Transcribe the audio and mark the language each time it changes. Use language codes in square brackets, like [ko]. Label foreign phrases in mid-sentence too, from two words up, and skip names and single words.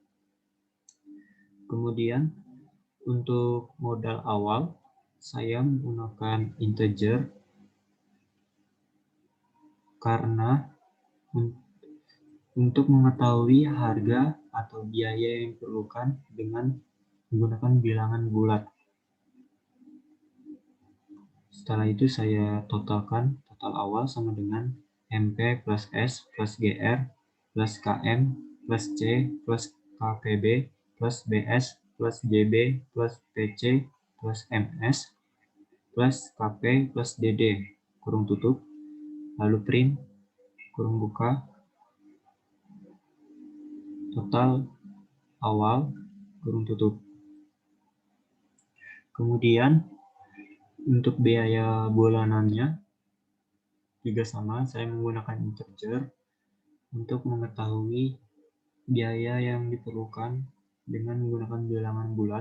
[id] Kemudian untuk modal awal saya menggunakan integer karena untuk mengetahui harga atau biaya yang diperlukan dengan menggunakan bilangan bulat. Setelah itu saya totalkan, total awal sama dengan MP plus S plus GR plus KM plus C plus KPB plus BS plus JB plus PC plus MS plus KP plus DD kurung tutup, lalu print kurung buka total awal kurung tutup. Kemudian untuk biaya bulanannya juga sama, saya menggunakan integer untuk mengetahui biaya yang diperlukan dengan menggunakan bilangan bulat.